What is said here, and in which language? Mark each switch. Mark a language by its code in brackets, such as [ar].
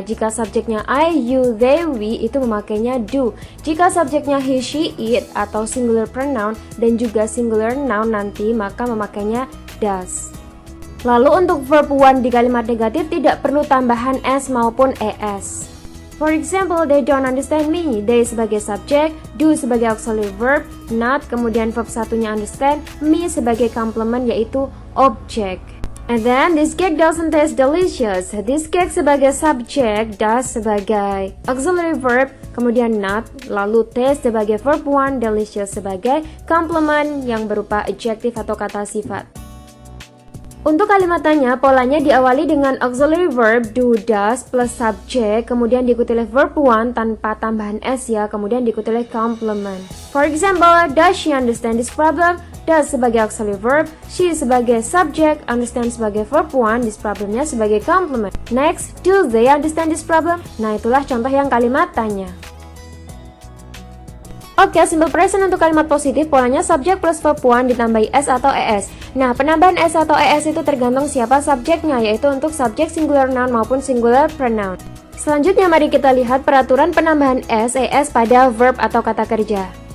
[id] Jika subjeknya I, you, they, we itu memakainya do. Jika subjeknya he, she, it atau singular pronoun dan juga singular noun nanti maka memakainya does. Lalu untuk verb one di kalimat negatif tidak perlu tambahan s maupun es. [en] For example, they don't understand me. [id] They sebagai subjek, do sebagai auxiliary verb, not, kemudian verb satunya understand, me sebagai complement yaitu object. [en] And then, this cake doesn't taste delicious. [id] This cake sebagai subjek, does sebagai auxiliary verb, kemudian not, lalu taste sebagai verb one, delicious sebagai complement yang berupa adjective atau kata sifat. Untuk kalimat tanya, polanya diawali dengan auxiliary verb do, does plus subject, kemudian diikuti oleh verb one tanpa tambahan s ya, kemudian diikuti oleh complement. [en] For example, does she understand this problem? Does sebagai auxiliary verb, she sebagai subject, understand sebagai verb one, this problemnya sebagai complement. Next, do they understand this problem? [id] Nah, itulah contoh yang kalimat tanya. Oke, simple present untuk kalimat positif polanya subject plus verb one ditambahi s atau es. Nah, penambahan s atau es itu tergantung siapa subjeknya, yaitu untuk subjek singular noun maupun singular pronoun. Selanjutnya mari kita lihat peraturan penambahan s, es pada verb atau kata kerja.